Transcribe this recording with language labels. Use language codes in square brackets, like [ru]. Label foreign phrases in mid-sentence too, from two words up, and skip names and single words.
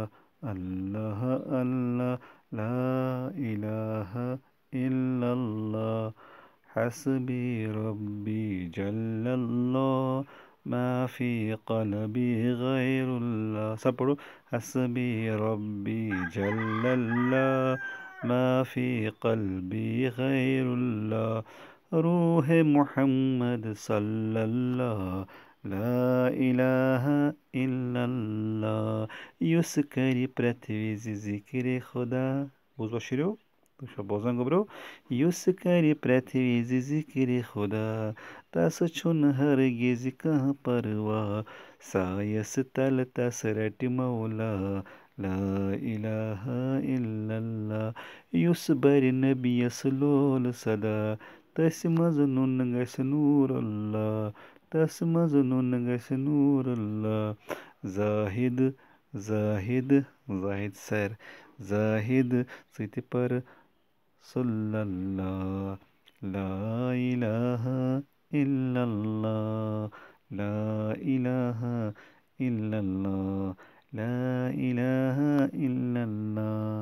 [ar] اللہ اللہ، لا الہ الا اللہ، حسبی ربی جل اللہ، ما فی قلبی غیر اللہ، [ur] سب پڑھو، [ar] حسبی ربی جل اللہ، ما فی قلبی غیر اللہ، روح محمد صلی اللہ، لا الہ الا اللہ، [ks] یس کری پرتھوی ذکر خدا، بوز باشیرو بوزن گبرو، یس کری پرتھوی ذکر خدا، تس چھن ہرگز کہاں پرواہ، سایس تل تس رٹ مولا، [ar] لا الہ الا اللہ، [ks] یس بر نبی یس لول صدا، تس مز نن گژھِ نور اللہ، تس مز نن گژھِ نور اللہ، زاہد زاہد زاہد سر، زاہد ژٕ پر [ar] صلی اللہ، لا الہ الا اللہ، لا الہ الا اللہ، لا الہ الا اللہ۔